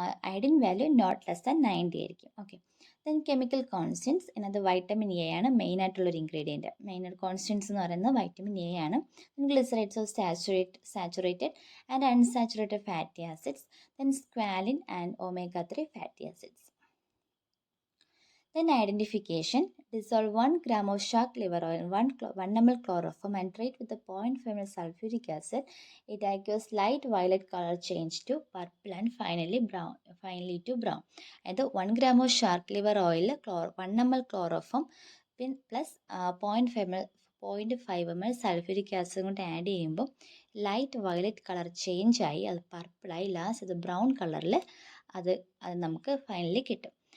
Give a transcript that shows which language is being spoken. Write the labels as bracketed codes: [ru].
[ml] Iodine value [en] not less than [ml] 90 ആയിരിക്കും. Okay, then chemical constants എന്നത് vitamin A ആണ് മെയിനായിട്ടുള്ളൊരു ingredient. മെയിനായിട്ട് കോൺസ്റ്റൻസ് എന്ന് പറയുന്നത് വൈറ്റമിൻ എ ആണ്. [en] glycerides of saturated and unsaturated fatty acids, [ml] then സ്ക്വാലിൻ and omega 3 fatty acids. [en] Then identification. Dissolve 1 gram of shark liver oil in 1 ml chloroform and treat with the 0.5 ml sulfuric acid. It acquires light violet color change to purple and finally to brown. [ml] അതായത് [en] 1 gram of shark liver oil 1 ml chloroform [ml] plus 0.5 ml sulphuric acid കൊണ്ട് add ചെയ്യുമ്പോൾ light violet colour change ആയി അത് പർപ്പിളായി last അത് brown കളറിൽ അത് നമുക്ക് finally കിട്ടും.